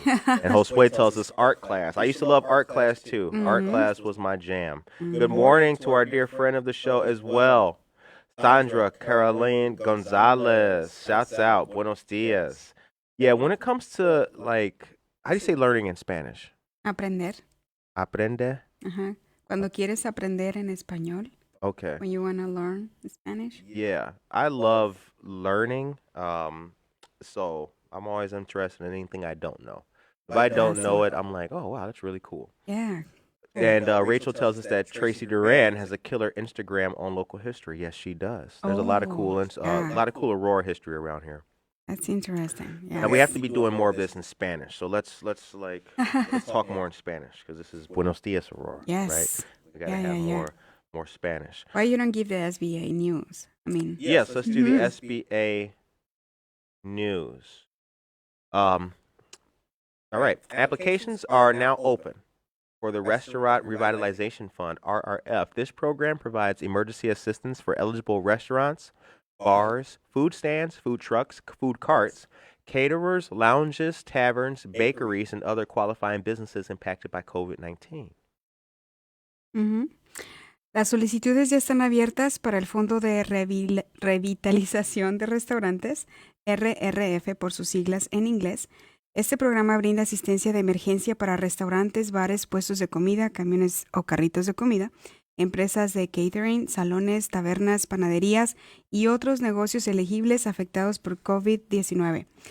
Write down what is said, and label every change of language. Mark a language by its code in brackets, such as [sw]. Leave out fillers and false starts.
[en] And Josue tells us art class. I used to love art class too. Art Mhm. class was my jam. Good morning to our dear friend of the show as well, Sandra Caroline Gonzalez. Shouts out. [es] Buenos dias. [en] Yeah, when it comes to like, how do you say learning in Spanish? [es] Aprender. Aprende. Ajá. Cuando quieres aprender en español. [en] Okay. When you want to learn Spanish. Yeah, I love learning. So I'm always interested in anything I don't know. If I don't know it, I'm like, oh wow, that's really cool. Yeah. And Rachel tells us that Tracy Duran has a killer Instagram on local history. Yes, she does. There's a lot of cool, yeah. a lot of cool Aurora history around here. That's interesting. Yeah. Now we have to be doing more of this in Spanish. So let's talk more in Spanish because this is Buenos Dias Aurora. Yes. Right? We gotta have more Spanish. Why you don't give the SBA news? I mean. Yes, let's do the SBA news. All right. Applications are now open for the Restaurant Revitalization Fund, RRF. This program provides emergency assistance for eligible restaurants, bars, food stands, food trucks, food carts, caterers, lounges, taverns, bakeries, and other qualifying businesses impacted by COVID-19. [es] Las solicitudes ya están abiertas para el Fondo de Revitalización de Restaurantes, RRF por sus siglas en inglés. Este programa brinda asistencia de emergencia para restaurantes, bares, puestos de comida, camiones o carritos de comida, empresas de catering, salones, tabernas, panaderías y otros negocios elegibles afectados por COVID-19.